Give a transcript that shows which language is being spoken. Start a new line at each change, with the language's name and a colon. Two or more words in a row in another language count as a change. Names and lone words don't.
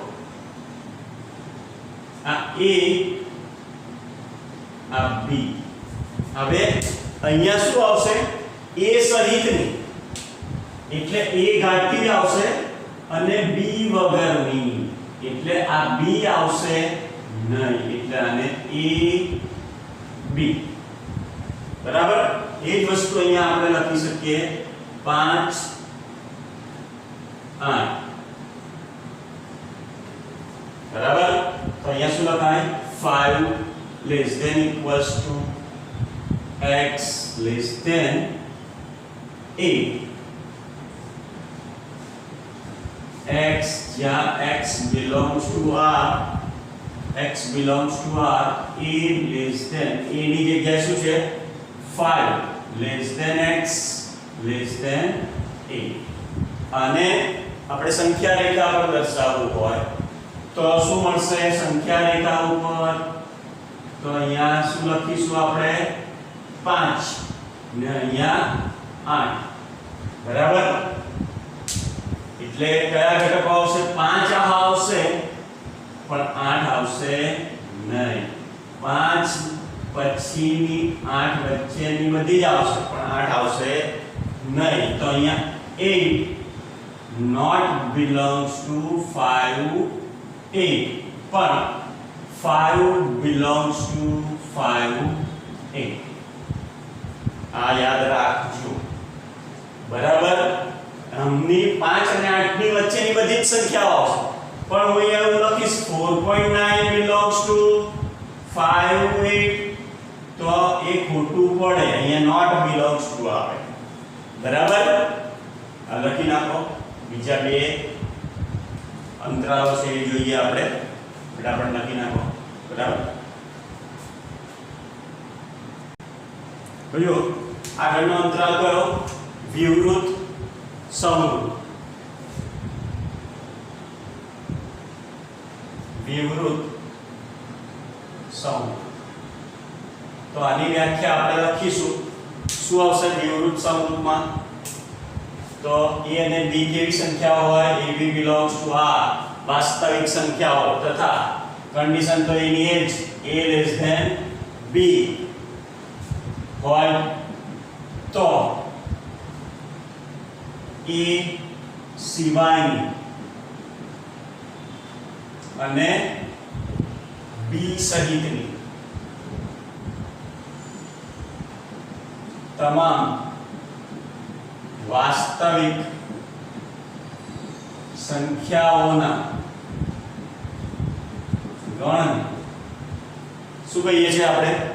Gujarati: આ a આ b હવે અહીંયા શું આવશે a સહિતની એટલે a ઘાટી આવશે અને b વગરની એટલે આ b આવશે નહીં એટલે આને a b બરાબર એ જ વસ્તુ અહીંયા આપણે લખી શકીએ 5 8 બરાબર તો અહીંયા શું લખાય
English: 5 less than equals to x less than 8 x
Gujarati: જ્યાં
English: x belongs to R x belongs to R a less than a
Gujarati: ની જગ્યાએ શું છે
English: 5 less than x less
Gujarati: than 8 અને આપણે સંખ્યા રેખા પર દર્શાવવું હોય તો શું મળશે સંખ્યા રેખા ઉપર તો અહીંયા શું લખીશું આપણે 5 ને અહીંયા 8 બરાબર એટલે કયા ઘટકો આવશે 5 આ આવશે પણ 8 આવશે નહીં 5 પછીની 8 વચ્ચેની બધી જ આવશે પણ 8 આવશે નહીં તો અહીંયા 8 not
English: belongs to 5 8
Gujarati: પણ
English: 5 belongs to 5 8
Gujarati: આ યાદ રાખજો બરાબર हमनी 5 અને 8 ની વચ્ચેની બધી જ સંખ્યાઓ આવશે પણ હું અહીંયા એવું લખીશ
English: 4.9 belongs to 5 8
Gujarati: તો એ ખોટું પડે અહીંયા
English: not belongs to
Gujarati: આવે બરાબર આ લખી નાખો બીજા બે અંતરાલો છે એ જોઈએ આપણે ફટાફટ લખી નાખો બરાબર જોજો આગળનો અંતરાલ કયો વિવૃત સમૃત વિવૃત સમૂહ. તો આની વ્યાખ્યા આપણે લખીશું. શું આવશે વિવૃત સમૂહમાં? તો a અને b કેવી સંખ્યાઓ હોય?
English: ab belongs to r
Gujarati: વાસ્તવિક સંખ્યાઓ તથા કન્ડિશન તો એની એ જ
English: a less than b
Gujarati: હોય તો a સિવાયની અને b સહિતની તમામ વાસ્તવિક સંખ્યાઓના ગણ શું કહીએ છીએ આપણે?